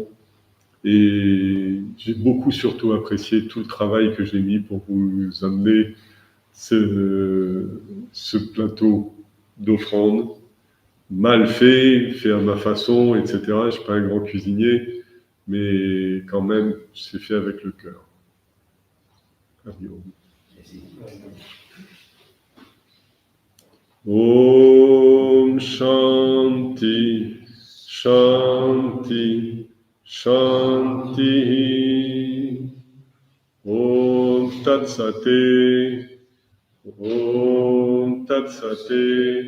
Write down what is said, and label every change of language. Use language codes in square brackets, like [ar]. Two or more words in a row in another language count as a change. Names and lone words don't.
[fr] Et j'ai beaucoup surtout apprécié tout le travail que j'ai mis pour vous amener ce plateau d'offrandes. Mal fait à ma façon, etc. Je ne suis pas un grand cuisinier, mais quand même, c'est fait avec le cœur. [sa] Om Shanti, Shanti, Shanti. Om Tat Sate, Om Tat Sate.